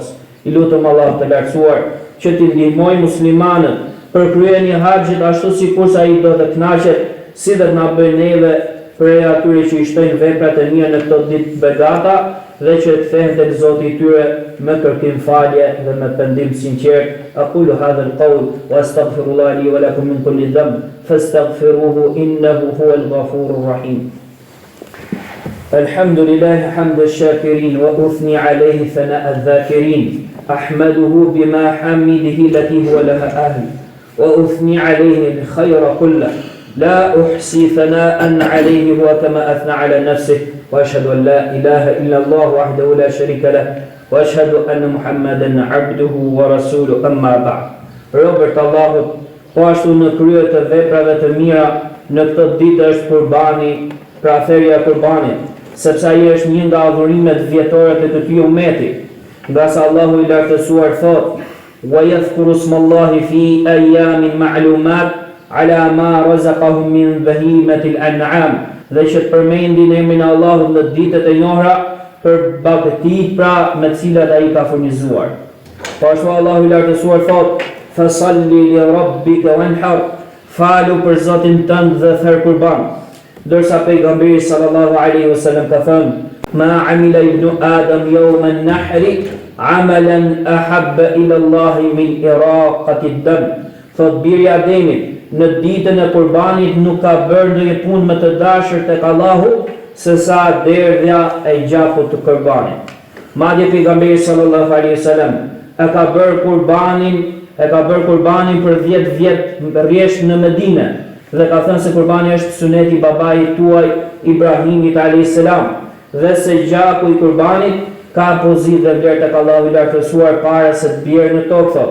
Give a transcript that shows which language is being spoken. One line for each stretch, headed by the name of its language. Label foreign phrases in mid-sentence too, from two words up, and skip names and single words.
Albanian: I lutem Allah të lartësuar që t'i ndihmoj muslimanët për kryen e haxhit ashtu sikur sa I do të kënaqet, si dhe na bëjë neve prej atyre që I shtojnë veprat e mira në këto ditë begata dhe që të kthehen tek Zoti I tyre me kërkim falje dhe me pendim sinqert.
Arabic: أقول هذا القول وأستغفر الله لي ولكم من كل ذنب فاستغفروه إنه هو الغفور الرحيم. الحمد لله حمد الشاكرين وأثني عليه ثناء الذاكرين. أحمده بما حمده التي هو لها أهل وأثني عليه الخير كله. لا أحصي ثناء عليه هو كما أثنى على نفسه وأشهد أن لا إله إلا الله وحده لا شريك له وأشهد أن محمدا عبده ورسوله أما بعد.
Albanian: Robert Allahut, po ashtu në krye të veprave të mira në këtë ditë është kurbani, pra therrja e kurbanit, sepse ai është një nga adhurimet vjetore të këtij ummeti, nga sa Allahu I lartësuar thot:
Arabic: "ويذكروا اسم الله في أيام معلومات على ما رزقهم من بهيمة الأنعام."
Albanian: Dhe që të përmendin emrin e Allahut në ditët e njohura për bagëtit pra me cilat ai ka furnizuar. Po ashtu Allahu I lartësuar thot:
Arabic: "فصل لربك وانحر."
Albanian: Falu për Zotin tënd dhe therr kurban. Ndërsa pejgamberi
Arabic: صلى الله عليه وسلم
Albanian: ka thënë:
Arabic: "ما عمل ابن آدم يوم النحر عملا أحب إلى الله من إراقة الدم."
Albanian: Thot biri I Ademit në ditën e kurbanit nuk ka bërë ndonjë punë më të dashur tek Allahu se sa derdhja e gjakut të kurbanit. Madje pejgamberi
Arabic: صلى الله عليه وسلم
Albanian: e ka bërë kurbanin për 10 vjet rresht në Medinë dhe ka thënë se kurbani është suneti I babait tuaj Ibrahimit
Arabic: عليه السلام
Albanian: dhe se gjaku I kurbanit ka pozitë dhe vlerë tek Allahu i lartësuar para se të bjerë në tokë, thot.